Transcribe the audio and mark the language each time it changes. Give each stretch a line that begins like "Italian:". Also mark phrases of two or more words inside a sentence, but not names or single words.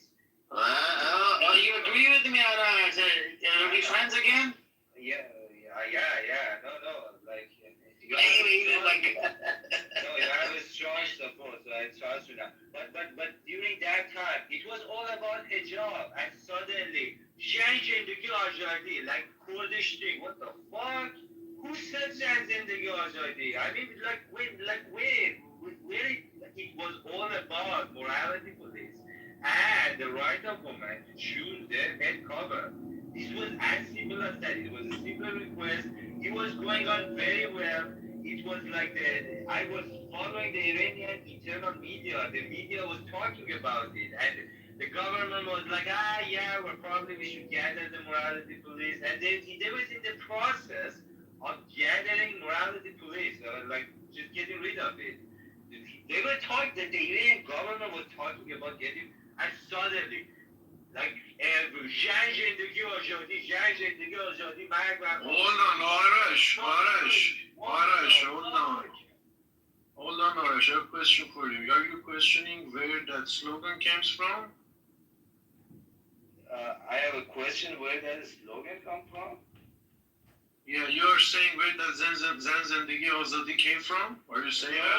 English: You agree with me? Are we friends again? Yeah. No, like. No, I was strong support, so I trust you now. But during that time, it was all about hijab, and suddenly,
Persian: زندگی آزادی,
English: like Kurdish thing. What the fuck? Who said
Persian: زندگی آزادی?
English: I mean, where it was all about morality police and the right of women to choose their head cover. This was as simple as that. It was a simple request. It was going on very well. It was like I was following the Iranian internal media. The media was talking about it. And The government was like, yeah, we should gather the morality police, and they was in the process of gathering morality police, like just getting rid of it. They were talking, the Iranian government was talking about getting, and suddenly, like,
Persian: جنگ زندگی آزادی، جنگ زندگی آزادی، مرگ بر
English: Hold on, Arash, hold on, Arash, I have a question for you. Are you questioning where that slogan comes from? I have a question, where does the slogan come from? Yeah, you're saying where that
Persian: زن زندگی آزادی
English: came from? Are you saying that?